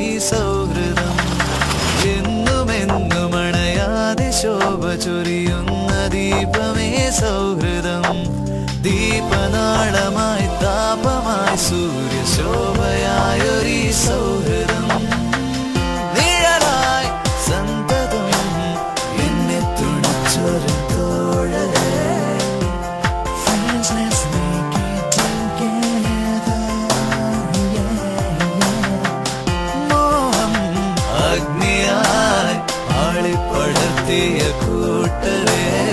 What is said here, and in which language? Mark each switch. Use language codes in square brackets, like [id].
[ml] സൗഹൃദം, എന്നുമെന്നും അണയാതെ ശോഭ ചൊരിയുന്ന ദീപമേ സൗഹൃദം, ദീപനാളമായി താപമായി സൂര്യശോഭയായൊരീ സൗഹൃദം, നിഴലായി സന്തതം എന്നെ തുണച്ചൊരു തോഴരേ. [en] Friends, let's make it together, yeah, yeah. [ml] മോഹം അഗ്നിയായി ആളിപ്പടർത്തിയ കൂട്ടരേ,